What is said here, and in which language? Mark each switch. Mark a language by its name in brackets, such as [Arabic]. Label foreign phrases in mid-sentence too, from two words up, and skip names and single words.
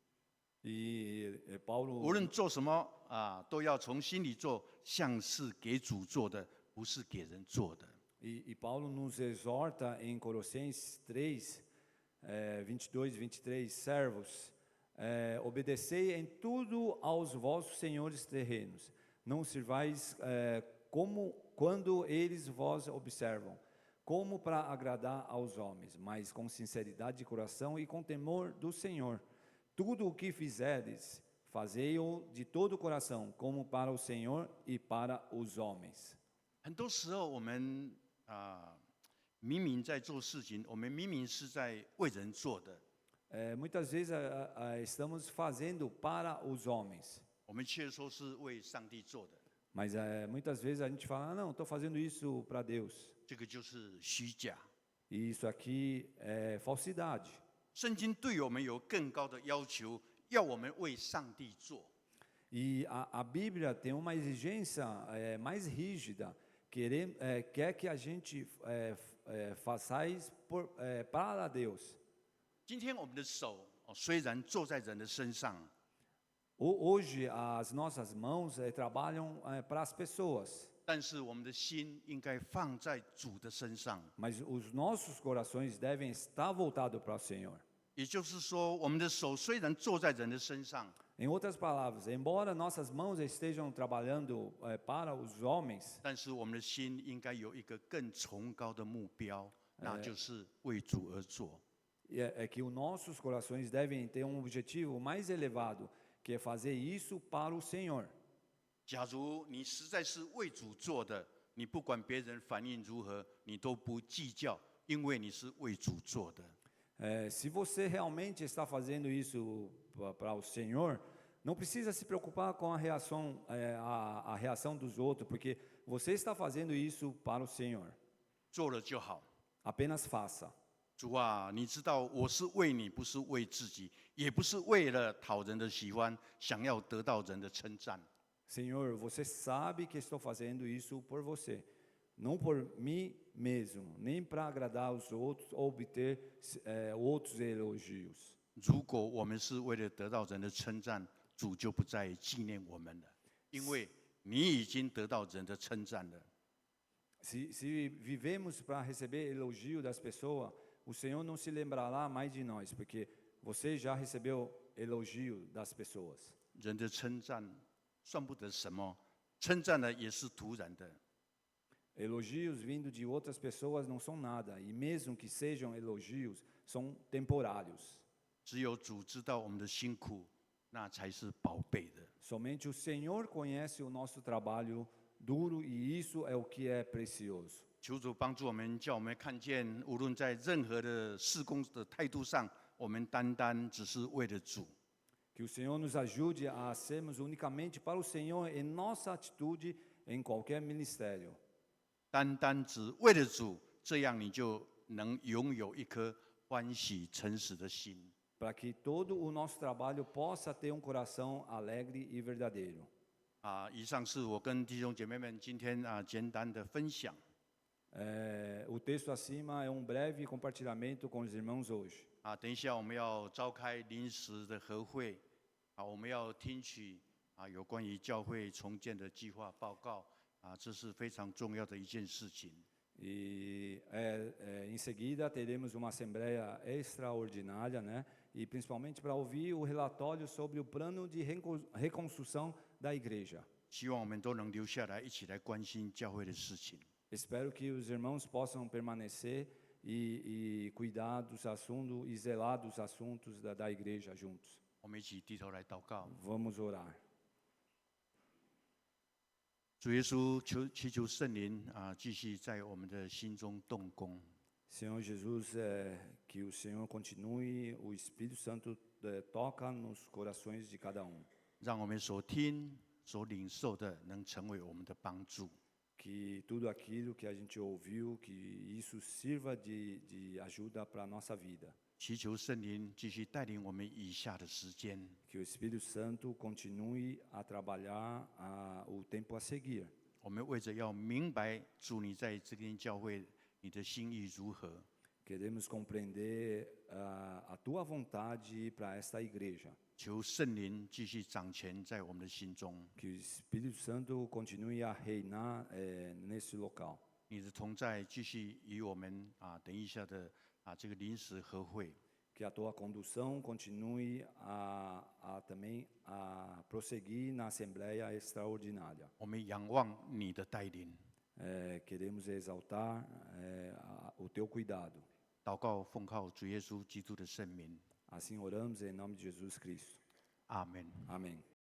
[Portuguese] E Paulo [Chinese] 无论做什么都要从心里做，像是给主做的，不是给人做的。 [Portuguese] E Paulo nos exorta em Colossenses 3, 22 e 23, servos, obedecei em tudo aos vossos senhores terrenos, não sirvais como quando eles vos observam, como para agradar aos homens, mas com sinceridade de coração e com temor do Senhor. Tudo o que fizerdes, fazei-o de todo o coração, como para o Senhor e para os homens. [Chinese] 很多时候我们明明在做事情，我们明明是在为人做的， [Portuguese] Muitas vezes estamos fazendo para os homens, [Chinese] 我们却说是为上帝做的， [Portuguese] mas muitas vezes a gente fala, não, estou fazendo isso para Deus. [Chinese] 这个就是虚假。 [Portuguese] E isso aqui é falsidade. [Chinese] 圣经对我们有更高的要求，要我们为上帝做。 [Portuguese] E a Bíblia tem uma exigência mais rígida, quer que a gente façais para Deus. [Chinese] 今天我们的手虽然做在人的身上， [Portuguese] Hoje as nossas mãos trabalham para as pessoas, [Chinese] 但是我们的心应该放在主的身上。 [Portuguese] mas os nossos corações devem estar voltados para o Senhor. [Chinese] 也就是说，我们的手虽然做在人的身上， [Portuguese] Em outras palavras, embora nossas mãos estejam trabalhando para os homens, [Chinese] 但是我们的心应该有一个更崇高的目标，那就是为主而做。 [Portuguese] é que os nossos corações devem ter um objetivo mais elevado, que é fazer isso para o Senhor. [Chinese] 假如你实在是为主做的，你不管别人反应如何，你都不计较，因为你是为主做的。 [Portuguese] Se você realmente está fazendo isso para o Senhor, não precisa se preocupar com a reação, a reação dos outros, porque você está fazendo isso para o Senhor. [Chinese] 做了就好。 [Portuguese] Apenas faça. [Chinese] 主啊，你知道我是为你，不是为自己，也不是为了讨人的喜欢，想要得到人的称赞。 [Portuguese] Senhor, você sabe que estou fazendo isso por você, não por mim mesmo, nem para agradar os outros ou obter outros elogios. [Chinese] 如果我们是为了得到人的称赞，主就不再纪念我们了，因为你已经得到人的称赞了。 [Portuguese] Se vivemos para receber elogio das pessoas, o Senhor não se lembrará mais de nós, porque você já recebeu elogio das pessoas. [Chinese] 人的称赞算不得什么，称赞呢也是突然的。 [Portuguese] Elogios vindo de outras pessoas não são nada, e mesmo que sejam elogios, são temporários. [Chinese] 只有主知道我们的辛苦，那才是宝贝的。 [Portuguese] Somente o Senhor conhece o nosso trabalho duro, e isso é o que é precioso. [Chinese] 求主帮助我们，叫我们看见，无论在任何的事工的态度上，我们单单只是为了主。 [Portuguese] Que o Senhor nos ajude a sermos unicamente para o Senhor em nossa atitude em qualquer ministério. [Chinese] 单单只为了主，这样你就能拥有一颗欢喜诚实的心。 [Portuguese] Para que todo o nosso trabalho possa ter coração alegre e verdadeiro. [Chinese] 以上是我跟弟兄姐妹们今天简单的分享。 [Portuguese] O texto acima é breve compartilhamento com os irmãos hoje. [Chinese] 等一下我们要召开临时的和会，我们要听取有关于教会重建的计划报告，这是非常重要的一件事情。 [Portuguese] Em seguida teremos uma assembleia extraordinária, né? E principalmente para ouvir o relatório sobre o plano de reconstrução da igreja. [Chinese] 希望我们都能留下来，一起来关心教会的事情。 [Portuguese] Espero que os irmãos possam permanecer e cuidar dos assuntos e zelar dos assuntos da igreja juntos. [Chinese] 我们一起低头来祷告。 [Portuguese] Vamos orar. [Chinese] 主耶稣，祈求圣灵继续在我们的心中动工。 [Portuguese] Senhor Jesus, que o Senhor continue, o Espírito Santo toca nos corações de cada [Chinese] 让我们所听、所领受的，能成为我们的帮助。 [Portuguese] Que tudo aquilo que a gente ouviu, que isso sirva de ajuda para a nossa vida. [Chinese] 祈求圣灵继续带领我们以下的时间。 [Portuguese] Que o Espírito Santo continue a trabalhar o tempo a seguir. [Chinese] 我们为着要明白主你在这间教会你的心意如何， [Portuguese] Queremos compreender a tua vontade para esta igreja. [Chinese] 求圣灵继续掌权在我们的心中。 [Portuguese] Que o Espírito Santo continue a reinar nesse local. [Chinese] 你的同在继续与我们等一下的这个临时和会。 [Portuguese] Que a tua condução continue também a prosseguir na Assembleia Extraordinária. [Chinese] 我们仰望你的带领。 [Portuguese] Queremos exaltar o teu cuidado. [Chinese] 祷告奉靠主耶稣基督的圣名， [Portuguese] Assim oramos em nome de Jesus Cristo. [Chinese] 阿门。 [Portuguese] Amém.